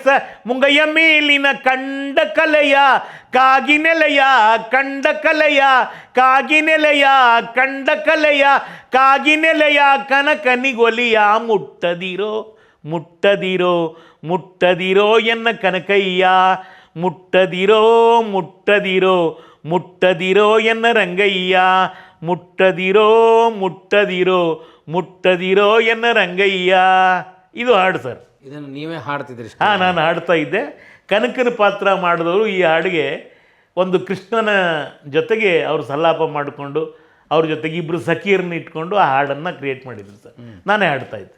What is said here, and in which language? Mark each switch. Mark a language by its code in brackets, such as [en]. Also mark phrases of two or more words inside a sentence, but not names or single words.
[kn] ಮುಂಗಯ್ಯ ಮೇಲಿನ ಕಂಡ ಕಲೆಯ ಕಾಗಿನೆಲೆಯ ಕಂಡ ಕಲೆಯ ಕಾಗಿನೆಲೆಯ ಕಂಡ ಕಲೆಯ ಕಾಗಿನೆಲೆಯ ಕನಕನಿಗೊಲಿಯ ಮುಟ್ಟದಿರೋ ಮುಟ್ಟದಿರೋ ಮುಟ್ಟದಿರೋ ಎನ್ನ ಕನಕಯ್ಯ ಮುಟ್ಟದಿರೋ ಮುಟ್ಟದಿರೋ ಮುಟ್ಟದಿರೋ ಎನ್ನ ರಂಗಯ್ಯ ಮುಟ್ಟದಿರೋ ಮುಟ್ಟದಿರೋ ಮುಟ್ಟದಿರೋ ಎನ್ನ ರಂಗಯ್ಯ. ಇದು ಹಾಡು ಸರ್. ಇದನ್ನು ನೀವೇ ಹಾಡ್ತಿದ್ರಿ? ಹಾಂ, ನಾನು ಹಾಡ್ತಾ ಇದ್ದೆ. ಕನಕನ ಪಾತ್ರ ಮಾಡಿದವರು ಈ ಹಾಡಿಗೆ ಒಂದು ಕೃಷ್ಣನ ಜೊತೆಗೆ ಅವರು ಸಲ್ಲಾಪ ಮಾಡಿಕೊಂಡು ಅವ್ರ ಜೊತೆಗೆ ಇಬ್ಬರು ಸಖಿಯರನ್ನ ಇಟ್ಕೊಂಡು ಆ ಹಾಡನ್ನು ಕ್ರಿಯೇಟ್ ಮಾಡಿದ್ರು ಸರ್. ನಾನೇ ಹಾಡ್ತಾ ಇದ್ದೆ.